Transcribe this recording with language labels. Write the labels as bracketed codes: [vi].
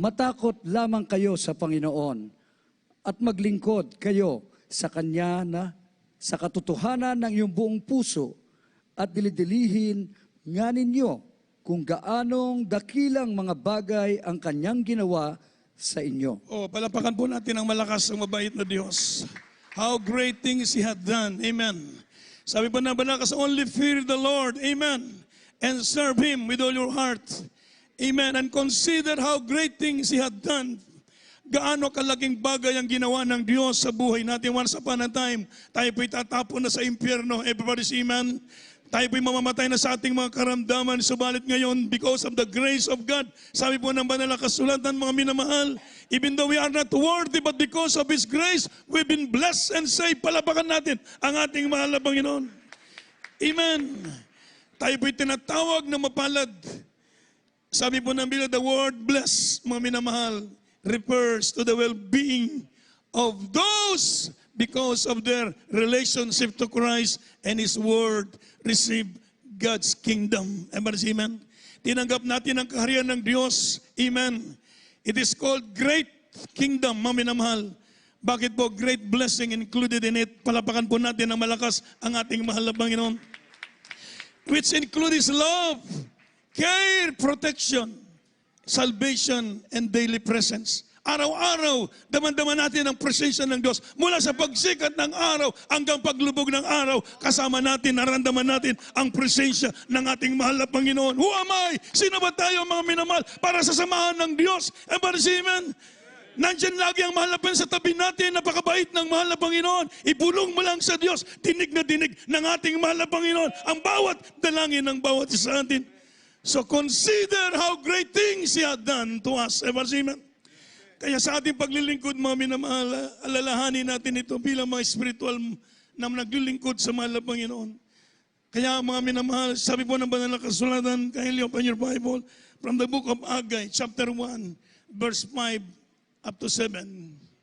[tl] Matakot lamang kayo sa Panginoon at maglingkod kayo sa Kanya na sa katotohanan ng iyong buong puso at dilidilihin nga ninyo kung gaanong dakilang mga bagay ang Kanyang ginawa sa inyo. Palapakan po natin ang malakas ang mabait na Diyos. [en] How great things He hath done. Amen. [tl] Sabi pa ng banakas, [en] only fear the Lord. Amen. And serve Him with all your heart. Amen. And consider how great things He hath done. [tl] Gaano kalaking bagay ang ginawa ng Diyos sa buhay natin. [en] Once upon a time, [tl] tayo po'y tatapon na sa impyerno. [en] Everybody say amen. [tl] Tayo po'y mamamatay na sa ating mga karamdaman, subalit ngayon, [en] because of the grace of God, [tl] sabi po ng banal na kasulatan, mga minamahal, [en] even though we are not worthy, but because of His grace, we've been blessed and saved. [tl] Palapakan natin ang ating mahal na Panginoon. Amen. Tayo po'y tinatawag na mapalad. Sabi po ng Biblia, [en] the word bless, [tl] mga minamahal, [en] refers to the well-being of those because of their relationship to Christ and His word receive God's kingdom. Amen. [tl] Tinanggap natin ang kaharian ng Diyos. [en] Amen. It is called great kingdom, [tl] mga minamahal. Bakit po [en] great blessing included in it? [tl] Palapakan po natin ng malakas ang ating mahal na Panginoon. [en] Which include His love, care, protection, salvation, and daily presence. [tl] Araw-araw, daman-daman natin ang presensya ng Diyos. Mula sa pagsikat ng araw hanggang paglubog ng araw, kasama natin, naramdaman natin ang presensya ng ating mahal na Panginoon. [en] Who am I? [tl] Sino ba tayo, mga minamahal, para sa samahan ng Diyos? Amen. Nandiyan lagi ang mahal na Panginoon sa tabi natin, napakabait ng mahal na Panginoon. Ipulong mo lang sa Diyos, tinig na tinig ng ating mahal na Panginoon, ang bawat dalangin ng bawat isa sa atin. [en] So consider how great things He had done to us. [tl] Amen. Kaya sa ating paglilingkod, mga minamahal, alalahanin natin ito bilang mga spiritual na naglilingkod sa mahal na Panginoon. Kaya mga minamahal, sabi po ng banal na kasulatan, [en] kindly open your Bible, from the book of Haggai, chapter 1, verse 5 up to 7.